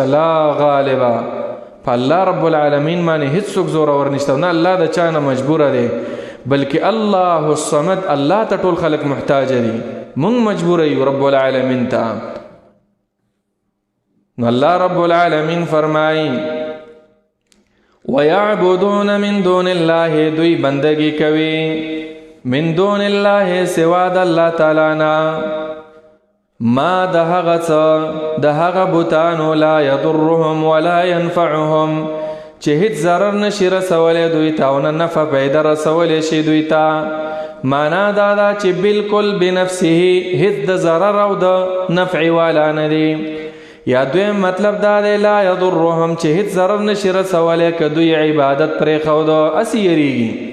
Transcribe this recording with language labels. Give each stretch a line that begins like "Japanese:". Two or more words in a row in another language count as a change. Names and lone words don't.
Pashto: لا غالبا په الله رب العالمین باندې هیڅ څوک زورور نشته. نه الله د چا نه مجبوره دی بلکې
Arabic: الله الصمد
Pashto: الله ته ټول خلق محتاج دي موږ مجبور یو رب العالمین ته. نو الله رب العالمین فرمایي
Arabic: وَيَعْبُدُونَ مِن دُونِ اللَّهِ
Pashto: دوی بندگی کوي
Arabic: من دون الله
Pashto: سوا د الله تعالی نه ما د هغه څه د هغه بوتانو
Arabic: لا یضرهم ولا ينفعهم
Pashto: چې هیڅ ضرر نشي رسولی دوی ته او نه نفع پیدا رسولی شي دوی ته. معنا دا ده چې بالکل بنفسه هیڅ د ضرر او د نفع والا نه دی. یا دویم مطلب دا دی
Arabic: لا یضرهم
Pashto: چې هیڅ ضرر نشي رسولی که دوی عبادت پرېښوده هسې یریږي.